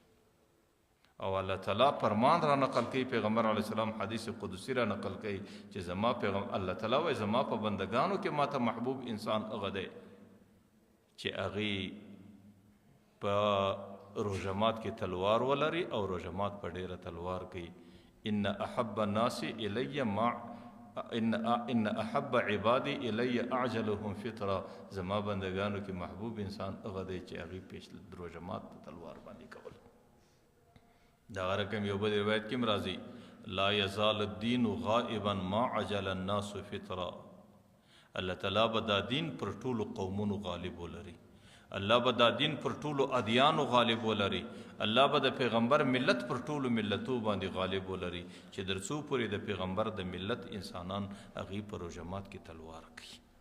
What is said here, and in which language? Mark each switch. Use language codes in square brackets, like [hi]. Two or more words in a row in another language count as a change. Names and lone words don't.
[ps] او الله تعالی فرمان را نقل کوي، پیغمبر علیه السلام حدیث قدسی را نقل کوي چې زما الله تعالی وایي زما په بندگانو کې ما ته محبوب انسان هغه دی چې هغې په روژه مات کې تلوار ولري او روژه مات په ډیره تلوار کوي. [ar] ان احب الناس الی ما ان احب عبادی الی اعجلهم فطرا، [ps] زما بندگانو کې محبوب انسان هغه دی چې هغې پیش روژه مات په تلوار باندې کول. دغه رقم یو بل روایت کې راځي [ar] لا یزال الدین غائبا ما عجل الناس فطرا، [ps] الله تعالی به دا دین پر ټولو قومونو غالب ولري، الله به دا دین پر ټولو ادیانو غالب ولري، الله به د پیغمبر ملت پر ټولو ملتو باندې غالب ولري چې در څو پورې د پیغمبر د ملت انسانان هغې په روژه مات کې تلوار کوي.